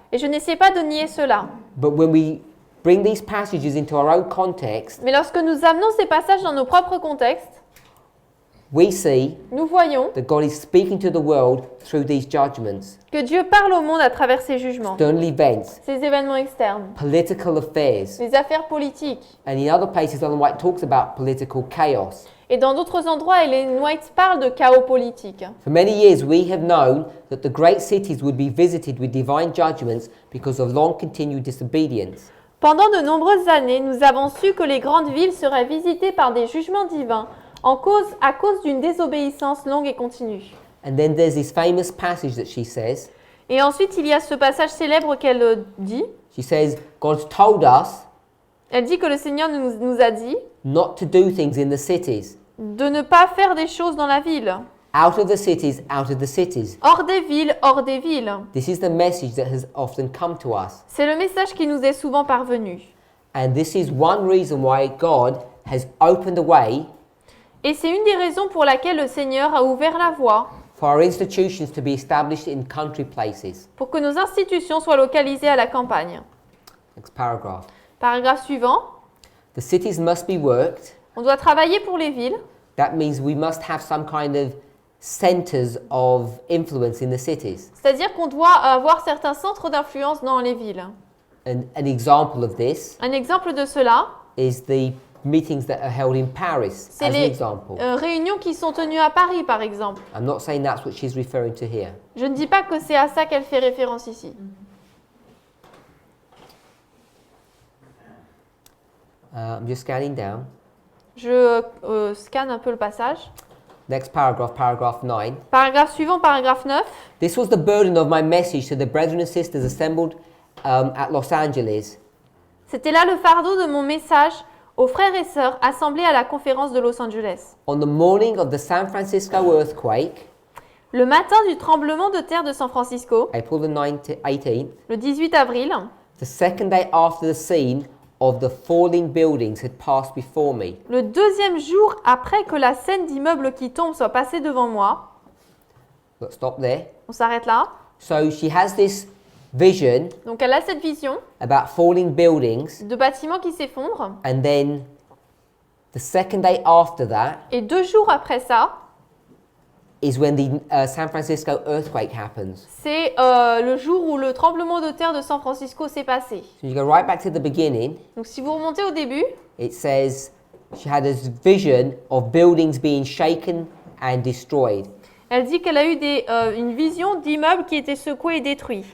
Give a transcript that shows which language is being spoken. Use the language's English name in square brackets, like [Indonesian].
[French] et je n'essaie pas de nier cela. [English] But when we bring these passages into our own context, [French] Mais lorsque nous amenons ces passages dans nos propres contextes, [English] we see [French] nous voyons [English] that God is speaking to the world through these judgments, [French] que Dieu parle au monde à travers ces jugements, [English] external events, [French] ces événements externes, [English] political affairs. [French] les affaires politiques. [English] And in other places, Ellen White talks about political chaos. [French] Et dans d'autres endroits, Ellen White parle de chaos politique. [English] For many years, we have known that the great cities would be visited with divine judgments because of long continued disobedience. [French] Pendant de nombreuses années, nous avons su que les grandes villes seraient visitées par des jugements divins à cause d'une désobéissance longue et continue. [English] And then there's this famous passage that she says. [French] Et ensuite, il y a ce passage célèbre qu'elle dit. [English] She says, God's told us [French] Elle dit que le Seigneur nous a dit [English] not to do things in the cities. [French] de ne pas faire des choses dans la ville. [English] Out of the cities, out of the cities. [French] Hors des villes, hors des villes. [English] This is the message that has often come to us. [French] C'est le message qui nous est souvent parvenu. [English] And this is one reason why God has opened a way [French] Et c'est une des raisons pour laquelle le Seigneur a ouvert la voie [English] for our institutions to be established in country places. [French] pour que nos institutions soient localisées à la campagne. [English] Next paragraph. [French] Paragraphe suivant. [English] The cities must be worked. [French] On doit travailler pour les villes. [English] That means we must have some kind of centers of influence in the cities. [French] C'est-à-dire qu'on doit avoir certains centres d'influence dans les villes. [English] An example of this [French] Un exemple de cela, [English] is the meetings that are held in Paris, [French] c'est [English] as an [French] les [English] example. [French] réunions qui sont tenues à Paris, par exemple. [English] I'm not saying that's what she's referring to here. [French] Je ne dis pas que c'est à ça qu'elle fait référence ici. [English] I'm just scanning down. [French] Je scanne un peu le passage. [English] Next paragraph, paragraph 9. [French] Paragraphe suivant, paragraphe 9. [English] This was the burden of my message to the brethren and sisters assembled at Los Angeles. [French] C'était là le fardeau de mon message aux frères et sœurs assemblés à la conférence de Los Angeles. [English] On the morning of the San Francisco earthquake, [French] Le matin du tremblement de terre de San Francisco, [English] April the 18th, [French] le 18 avril, [English] the second day after the scene of the falling buildings had passed before me. [French] le deuxième jour après que la scène d'immeubles qui tombent soit passée devant moi, [English] Let's stop there. [French] on s'arrête là. [English] So she has this vision [French] Donc elle a cette vision [English] about falling buildings, [French] de bâtiments qui s'effondrent. [English] and then the second day after that [French] Et 2 jours après ça, [English] is when the San Francisco earthquake happens. [French] c'est le jour où le tremblement de terre de San Francisco s'est passé. [English] So you go right back to the beginning. [French] Donc si vous remontez au début, [English] It says she had this vision of buildings being shaken and destroyed. [French] elle dit qu'elle a eu une vision d'immeubles qui étaient secoués et détruits.